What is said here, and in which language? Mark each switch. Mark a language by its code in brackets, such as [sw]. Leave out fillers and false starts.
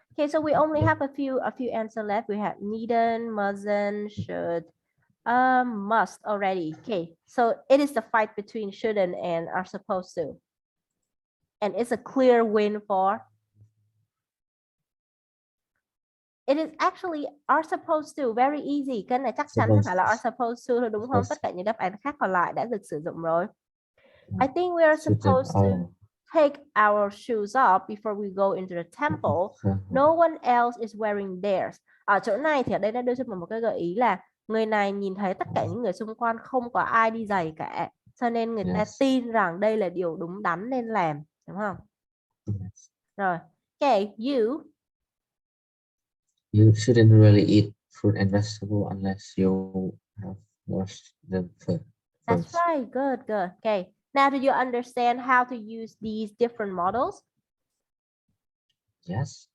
[en] Okay, so we only have a few answer left. We have needn't, mustn't, should, must already. Okay, so it is the fight between shouldn't and are supposed to, and it's a clear win for. It is actually are supposed to, very easy. [vi] Cái này chắc chắn phải là are supposed to thôi, đúng không? Tất cả những đáp án khác còn lại đã được sử dụng rồi. [en] I think we are supposed to take our shoes off before we go into the temple. No one else is wearing theirs. [vi] Ở chỗ này thì ở đây nó đưa cho mình một cái gợi ý là người này nhìn thấy tất cả những người xung quanh không có ai đi giày cả. Cho nên người ta tin rằng đây là điều đúng đắn nên làm, đúng không? Rồi, okay, [en] you shouldn't really eat fruit and vegetable unless you have washed them first. That's right, good. Okay, now do you understand how to use these different models? Yes.